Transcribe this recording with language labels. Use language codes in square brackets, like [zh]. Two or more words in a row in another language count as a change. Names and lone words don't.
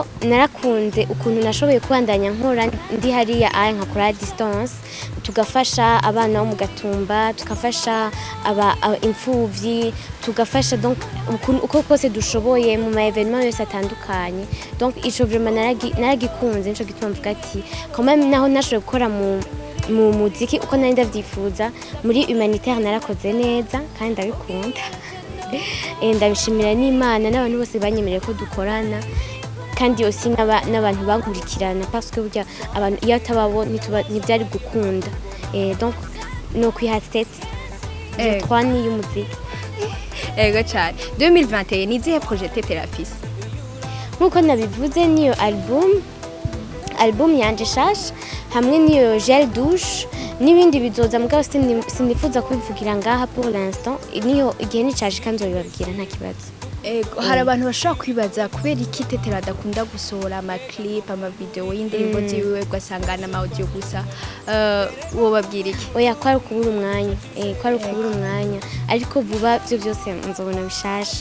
[rn] narakunze ukuntu nashoboye kubandanya nkora ndi hariya nkakora distance tugafasha abana bo mu gatumba tugafasha imfuvyi tugafasha donc uko kose dushoboye mu ma evenement yose atandukanye donc ico vraiment naragikunze nico gituma mvuga ati [fr] quand même [rn] naho nashoboye gukora mu muziki uko nari ndavyifuza muri humanitaire narakoze neza kandi ndabikunda ndabishimira n'Imana n'abantu bose banyemereye ko dukorana kandi aussi n'abantu bankurikirana [fr] parce que [rn] burya abantu iyo tababo ntibyari gukunda donc no kwihatse 3 ni y'umuziki ego cyane 2021 ni zihe projet Terafis nkuko nabivuze niyo album yanje shasha hamwe niyo [fr] gel douche [rn] n'ibindi bizoza mugabo sinifuza kubivugira ngaha [fr] pour l'instant [rn] niyo igihe nicaje kandi nzobibabwira nta kibazo ego hari abantu bashobora kwibaza kubera iki Tetera adakunda gusohora ama clip ama video y'indirimbo ziwe ugasangana ama audio gusa wo babwira iki oya kwari kubura umwanya ariko vuba byo byose nzobona bishasha